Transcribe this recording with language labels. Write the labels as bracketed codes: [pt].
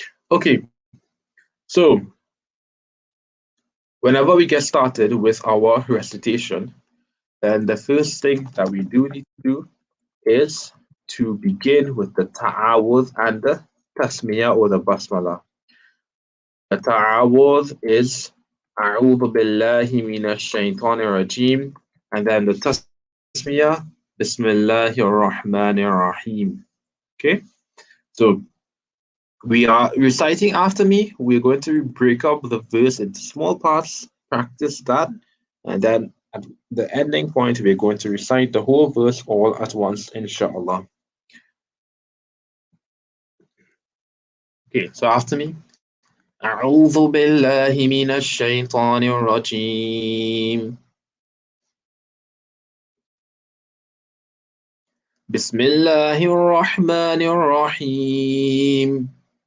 [en] Okay, so whenever we get started with our recitation, then the first thing that we do need to do is to begin with the ta'awudh and the tasmiyah or the basmala. The ta'awudh is [ar] أعوذ بالله من الشيطان الرجيم, [en] and then the tasmiyah [ar] بسم الله الرحمن الرحيم. [en] Okay, so we are reciting after me. We're going to break up the verse into small parts, practice that, and then at the ending point, we're going to recite the whole verse all at once, inshallah. Okay, so after me. [ar] أعوذ بالله من الشيطان الرجيم. بسم الله الرحمن الرحيم.